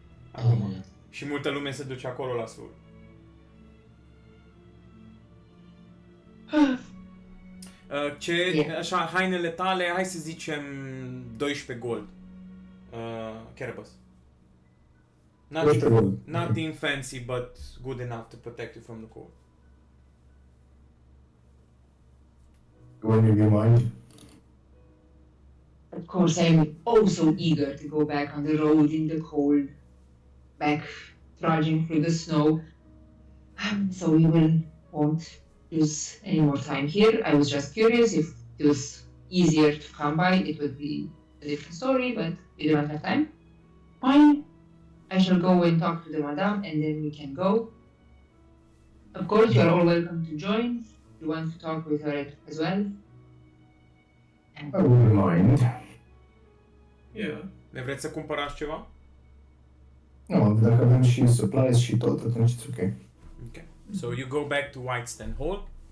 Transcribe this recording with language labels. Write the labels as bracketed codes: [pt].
[ro] Acum. Și multă lume se duce acolo la slujbă. Așa, hainele tale, hai să zicem 12 gold. Kerbus. [en] Nothing fancy, but good enough to protect you from the cold. When you mind? Of course, I'm also eager to go back on the road in the cold, back trudging through the snow. So we won't use any more time here. I was just curious if it was easier to come by. It would be a different story, but we don't have time. Fine. I shall go and talk to the madame, and then we can go. Of course, you are all welcome to join. You want to talk with her as well? I wouldn't mind. Yeah. [ro] Ne vreți să cumpărați ceva? No, dacă avem și supplies și tot, atunci [en] it's ok. Okay. So you go back to Whitestone Hall.